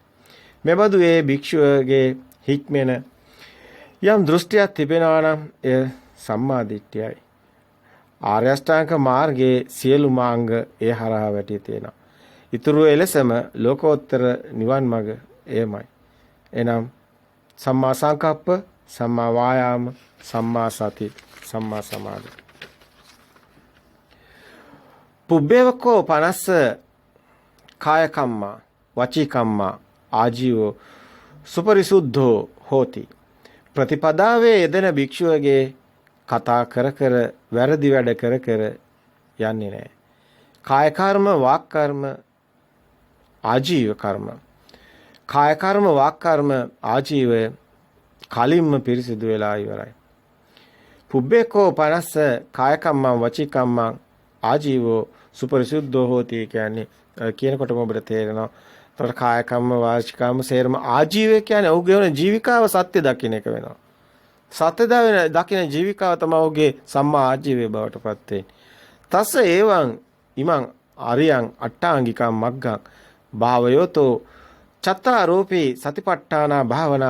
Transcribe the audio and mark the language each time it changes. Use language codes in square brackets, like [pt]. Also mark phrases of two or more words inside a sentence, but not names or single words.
[si] මෙබඳු ඒ භික්ෂුවගේ හික්මෙන යම් දෘෂ්ටියක් තිබෙනවා නම් එය සම්මා දිට්ඨියයි. ආර්ය අෂ්ටාංග මාර්ගයේ සියලු මාර්ග ඒ හරහා වැටී තියෙනවා. ඊතුරු එලෙසම ලෝකෝත්තර නිවන් මඟ එයමයි. [pi] එනම් සම්මා සංකප්ප, සම්මා වායාම, සම්මා සති, සම්මා සමාධි. පුබ්බේවකෝ 50 කාය කම්මා, වචී කම්මා, ආජීවෝ සුපරිසුද්ධෝ හෝති. [si] ප්‍රතිපදාවේ යෙදෙන භික්ෂුවගේ කතා කර කර වැරදි වැඩ කර කර යන්නේ නැහැ. කාය කර්ම, වාක් කර්ම, ආජීව කර්ම. කාය කර්ම, වාක් කර්ම, ආජීවය කලින්ම පිරිසිදු වෙලා ඉවරයි. [pi] පුබ්බේකෝ 50 කාය කම්මං, වචී කම්මං, ආජීවෝ සුපරිසුද්ධෝ හෝති [si] කියන්නේ කියනකොටම ඔබට තේරෙනවා තොර කාය කම්ම වාචික කම්ම සේරම ආජීවය කියන්නේ ඔහුගේ වෙන ජීවිකාව සත්‍ය දකින්න එක වෙනවා. සත්‍ය දකින්න ජීවිකාව තමයි ඔහුගේ සම්මා ආජීවය බවට පත් වෙන්නේ. [pi] තස්ස ඒවං ඉමං ආරියං අට්ඨාංගිකං මග්ගං භාවයෝතෝ චත්තාරෝපී සතිපට්ඨාන භාවනා